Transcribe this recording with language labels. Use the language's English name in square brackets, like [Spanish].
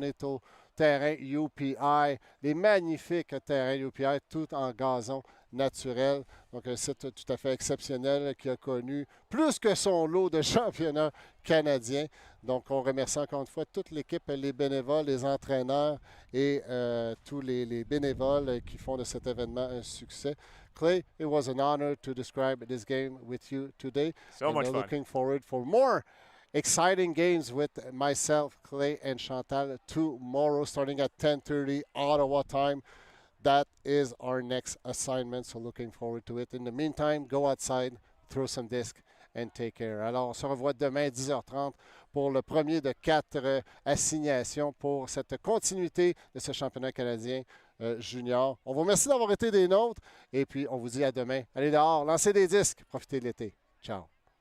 [French] On est au terrain UPI, les magnifiques terrains UPI, tout en gazon naturel. Donc, un site tout à fait exceptionnel qui a connu plus que son lot de championnats canadiens. Donc, on remercie encore une fois toute l'équipe, les bénévoles, les entraîneurs et tous les bénévoles qui font de cet événement un succès. [English] Clay, it was an honor to describe this game with you today. So much fun. Looking forward for more exciting games with myself, Clay, and Chantal tomorrow, starting at 10:30 Ottawa time. That is our next assignment, so looking forward to it. In the meantime, go outside, throw some discs, and take care. [French] Alors, on se revoit demain à 10h30 pour le premier de 4 assignations pour cette continuité de ce championnat canadien junior. On vous remercie d'avoir été des nôtres, et puis on vous dit à demain. Allez dehors, lancez des disques, profitez de l'été. Ciao.